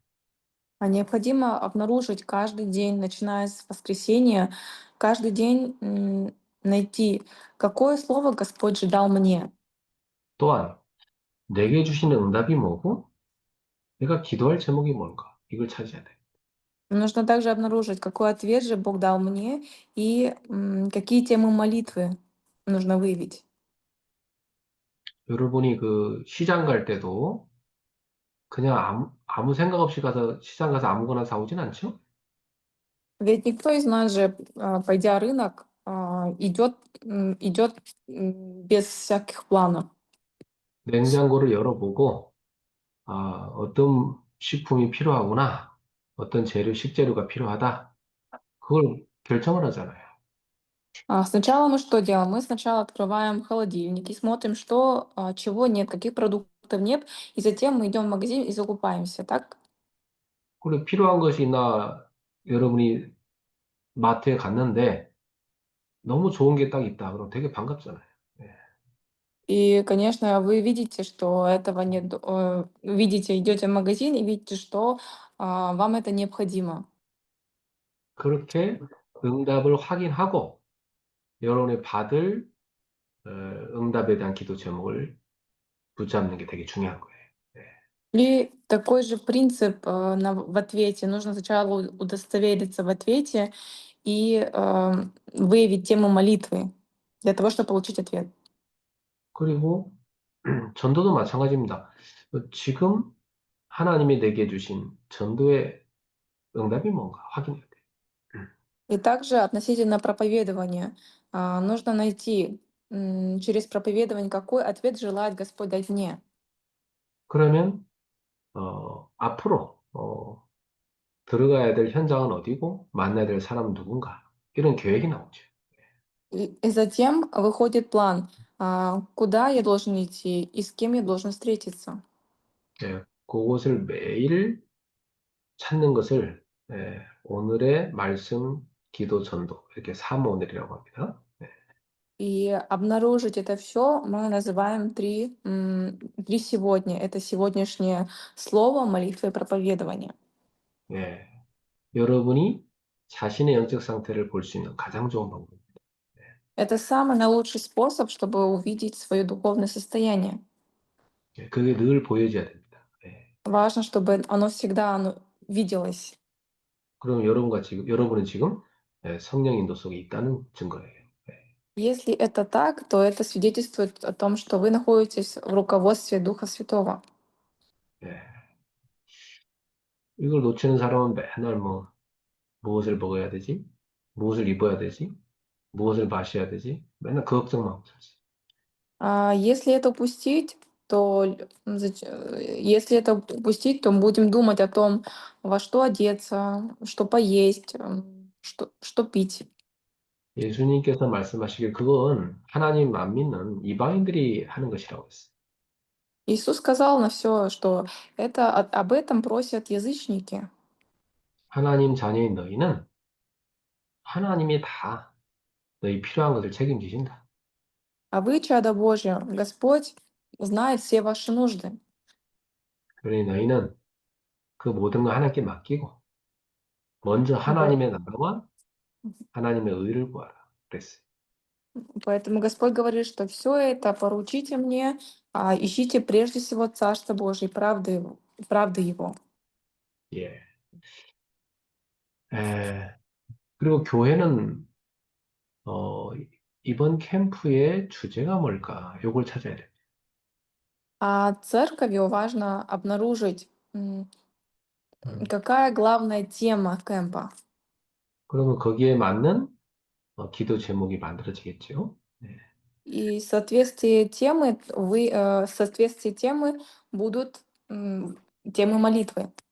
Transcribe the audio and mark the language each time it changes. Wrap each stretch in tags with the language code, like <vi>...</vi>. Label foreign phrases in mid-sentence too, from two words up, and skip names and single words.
<ru>Необходимо обнаружить каждый день, начиная с воскресенья, каждый день найти, какое слово Господь же дал мне.</ru> <ko>또한 내게 주시는 응답이 뭐고 내가 기도할 제목이 뭔가 이걸 찾으셔야 돼요.</ko> <ru>Нужно также обнаружить, какой ответ же Бог дал мне и какие темы молитвы нужно выявить.</ru> <ko>여러분이 그 시장 갈 때도 그냥 아무 생각 없이 가서 시장 가서 아무거나 사오진 않죠?</ko> <ru>Ведь никто из нас же, пойдя рынок, идет без всяких планов.</ru> <ko>냉장고를 열어보고 어떤 식품이 필요하구나, 어떤 식재료가 필요하다, 그걸 결정을 하잖아요.</ko> <ru>Сначала мы что делаем? Мы сначала открываем холодильник и смотрим, чего нет, каких продуктов нет, и затем мы идем в магазин и закупаемся, так?</ru> <ko>그리고 필요한 것이 있나, 여러분이 마트에 갔는데 너무 좋은 게 딱 있다, 그럼 되게 반갑잖아요. 예.</ko> <ru>И, конечно, вы видите, что этого нет, видите, идете в магазин и видите, что вам это необходимо.</ru> <ko>그렇게 응답을 확인하고 여러분이 받을 응답에 대한 기도 제목을 붙잡는 게 되게 중요한 거예요. 예.</ko> <ru>И такой же принцип в ответе. Нужно сначала удостовериться в ответе и выявить тему молитвы для того, чтобы получить ответ.</ru> <ko>그리고 전도도 마찬가지입니다. 지금 하나님이 내게 주신 전도의 응답이 뭔가 확인해야 돼요.</ko> <ru>И также относительно проповедования нужно найти через проповедование, какой ответ желает Господь дать мне.</ru> <ko>그러면 앞으로 들어가야 될 현장은 어디고 만나야 될 사람은 누군가 이런 계획이 나오죠.</ko> <ru>И затем выходит план, куда я должен идти и с кем я должен встретиться.</ru> <ko>예, 그곳을 매일 찾는 것을 오늘의 말씀, 기도, 전도 이렇게 삼오늘이라고 합니다.</ko> <ru>И обнаружить это все мы называем три сегодня. Это сегодняшнее слово, молитва и проповедование.</ru> <ko>예, 여러분이 자신의 영적 상태를 볼 수 있는 가장 좋은 방법입니다.</ko> <ru>Это самый наилучший способ, чтобы увидеть свое духовное состояние.</ru> <ko>예, 그게 늘 보여져야 됩니다. 예,</ko> <ru>Важно, чтобы оно всегда виделось.</ru> <ko>그럼 여러분은 지금 성령 인도 속에 있다는 증거예요. 예,</ko> <ru>Если это так, то это свидетельствует о том, что вы находитесь в руководстве Духа Святого.</ru> <ko>예. 이걸 놓치는 사람은 맨날 무엇을 먹어야 되지? 무엇을 입어야 되지? 무엇을 마셔야 되지? 맨날 그 걱정만 하고 살지.</ko> <ru>Если это упустить, если это упустить, то будем думать о том, во что одеться, что поесть, что пить.</ru> <ko>예수님께서 말씀하시길 그건 하나님 안 믿는 이방인들이 하는 것이라고 했어요.</ko> <ru>Иисус сказал на все, что об этом просят язычники.</ru> <ko>하나님 자녀인 너희는 하나님이 다 너희 필요한 것을 책임지신다.</ko> <ru>А вы, чадо Божье, Господь знает все ваши нужды.</ru> <ko>그러니 너희는 그 모든 걸 하나님께 맡기고 먼저</ko> <ru>И по-</ru> <ko>하나님의 나라와 하나님의 의를 구하라. 그랬어요.</ko> <ru>Поэтому Господь говорит, что все это поручите мне, ищите прежде всего Царство Божие и правды Его.</ru> <ko>예. 에, 그리고 교회는 어, 이번 캠프의 주제가 뭘까? 요걸 찾아야 돼요.</ko> <ru>А церковью важно обнаружить, 음. какая главная тема кемпа.</ru> <ko>그러면 거기에 맞는 기도 제목이 만들어지겠죠. 네.</ko> <ru>И в соответствии темы будут темы молитвы.</ru>